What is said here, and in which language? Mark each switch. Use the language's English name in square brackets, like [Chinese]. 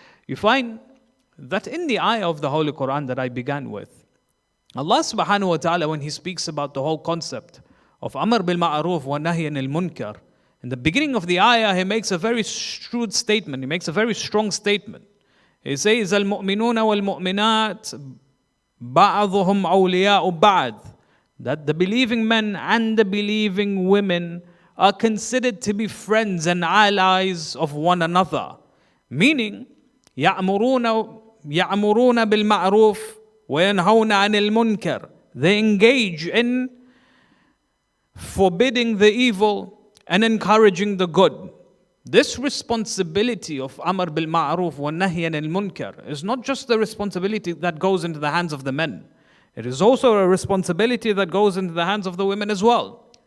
[English] You find that in the ayah of the Holy Quran that I began with, Allah subhanahu wa ta'ala, when He speaks about the whole concept of Amr bil Ma'ruf wa Nahy anil Munkar, in the beginning of the ayah, He makes a very shrewd statement. He makes a very strong statement. He says, Al-mu'minuna wal-mu'minat ba'aduhum awliya'u ba'd, that the believing men and the believing women are considered to be friends and allies of one another. Meaning, [Arabic] يَأْمُرُونَ بِالْمَعْرُوفِ وَيَنْهَوْنَ عَنِ الْمُنْكَرِ. [English] They engage in forbidding the evil and encouraging the good. this responsibility of Amr bil Ma'ruf wa Nahy anil Munkar is not just the responsibility that goes into the hands of the men. It is also a responsibility that goes into the hands of the women as well.